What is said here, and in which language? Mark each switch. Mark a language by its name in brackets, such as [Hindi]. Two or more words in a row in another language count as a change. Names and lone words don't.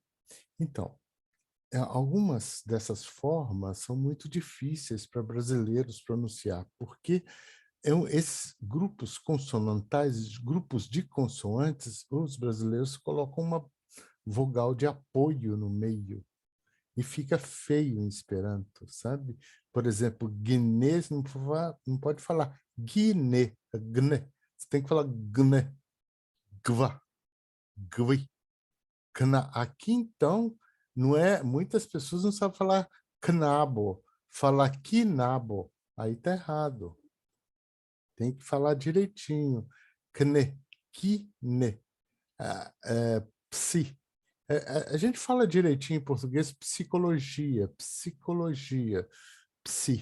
[Portuguese] Então, algumas dessas formas são muito difíceis para brasileiros pronunciar, porque esses grupos consonantais, grupos de consoantes, os brasileiros colocam uma vogal de apoio no meio e fica feio em Esperanto, sabe? Por exemplo, guinês não pode falar guiné, gne. Você tem que falar gne, gva, gvi, kna. Aqui, então, não é, muitas pessoas não sabem falar knabo, falar quinabo, aí tá errado. Tem que falar direitinho. [Esperanto] Kne, kine, psi. [Portuguese] A gente fala direitinho em português psicologia, psi.